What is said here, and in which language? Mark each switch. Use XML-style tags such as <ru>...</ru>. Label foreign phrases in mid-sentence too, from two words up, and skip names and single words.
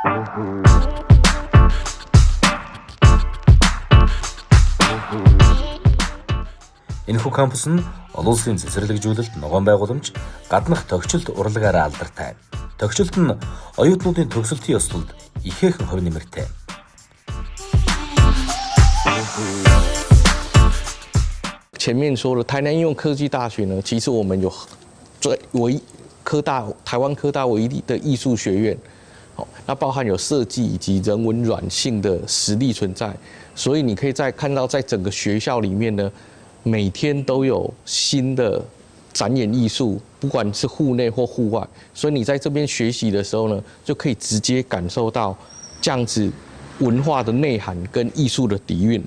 <mn>Энэхүү кампус нь олон улсын цэцэрлэгжүүлэлт, ногоон байгууламж, гаднах тохичлолт урлагаараа алдартай. Тохичлолт нь оюутнуудын төгсөлтийн ёслолд ихээхэн хувь нэмэртэй.</mn> <zh>前面说了，台南应用科技大学呢，其实我们有台湾科大唯一的艺术学院，那包含有设计以及人文软性的实力存在，所以你可以看到，在整个学校里面呢，每天都有新的展演艺术，不管是户内或户外，所以你在这边学习的时候呢，就可以直接感受到这样子文化的内涵跟艺术的底蕴。</zh>